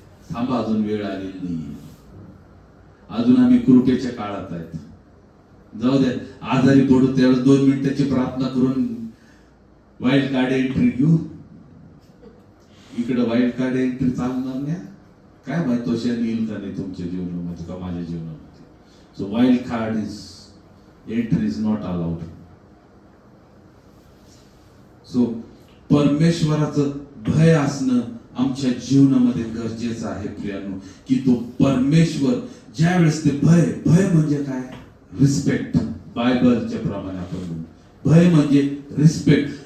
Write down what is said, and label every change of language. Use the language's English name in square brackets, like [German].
[Marathi] थांबा, अजून वेळ आलेली नाहीये. अजून आम्ही कृपेच्या काळात आहेत. जाऊ दे, आजारी पडू त्यावेळेस 2 मिनिटाची प्रार्थना करून वाईल्ड कार्ड एंट्री घेऊ. इकडे वाईल्ड कार्ड एंट्री चालणार नाही. काय माहित तो क्षण येईल का नाही तुमच्या जीवनामध्ये का माझ्या जीवनामध्ये. [English] So wild card is entry is not allowed. [Marathi] So परमेश्वराचं भय असणं आमच्या जीवनामध्ये गरजेचं आहे प्रियानो, की तो परमेश्वर ज्यावेळेस ते भय म्हणजे काय? रिस्पेक्ट. बायबलच्या प्रमाणे आपण म्हणू, भय म्हणजे रिस्पेक्ट.